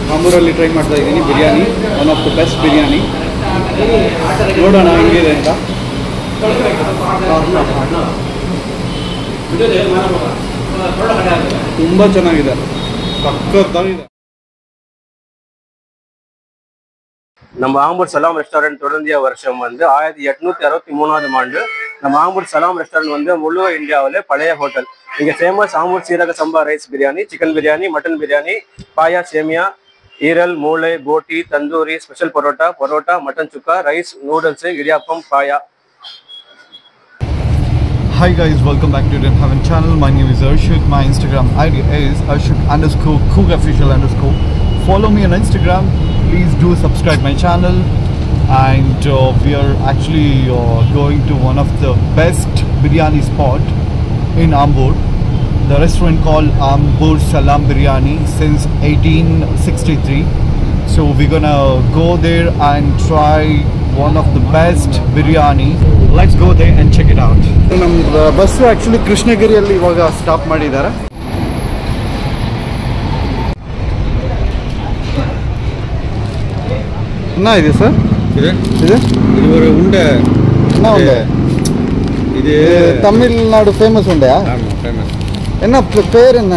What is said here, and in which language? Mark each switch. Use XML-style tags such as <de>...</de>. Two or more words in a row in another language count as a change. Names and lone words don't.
<kn>ಆಂಬೂರಲ್ಲಿ ಟ್ರೈ ಮಾಡ್ತಾ ಇದ್ದೀನಿ ಬಿರಿಯಾನಿ.</kn> <en>one of the best biryani.</en> <kn>ನೋಡೋಣ ಹೆಂಗಿದೆ ಅಂತ. ತುಂಬ ಚೆನ್ನಾಗಿದೆ, ಸಖತ್ತಾಗಿದೆ.</kn> <ta>நம்ம ஆம்பூர் சலாம் ரெஸ்டாரண்ட் தொடங்கிய வருஷம் வந்து 1863ஆவது ஆண்டு. நம்ம ஆம்பூர் சலாம் ரெஸ்டாரண்ட் வந்து முழு இந்தியாவிலே பழைய ஹோட்டல். இங்கே ஃபேமஸ் ஆம்பூர் சீரக சம்பா ரைஸ் பிரியாணி, சிக்கன் பிரியாணி, மட்டன் பிரியாணி, பாயா, சேமியா, ஈரல், மூளை, போட்டி, தந்தூரி, ஸ்பெஷல் பரோட்டா, மட்டன் சுக்கா, ரைஸ், நூடுல்ஸ், இடியாப்பம், பாயா.</ta> <en>Hi guys, welcome back to Indian Heaven channel. My name is Arshik. My Instagram ID is Arshik_Cook_official_. Follow me on Instagram. Please do subscribe my channel. And we are actually going to one of the best biryani spot in Ambur. The restaurant called Ambur Salam Biryani since 1863. So we're gonna go there and try one of the best biryani. Let's go there and check it out.</en> <kn>ನಮ್ಮ</kn> <en>bus actually</en> <kn>ಕೃಷ್ಣಗಿರಿಯಲ್ಲಿ ಇವಾಗ ಸ್ಟಾಪ್ ಮಾಡಿದ್ದಾರೆ.</kn> <ta>என்ன இது சார்? இது ஒரு உண்டை. என்ன உண்டை? இது தமிழ்நாடு ஃபேமஸ் உண்டையா? ஆமாம், ஃபேமஸ். என்ன பேர் என்ன?</ta>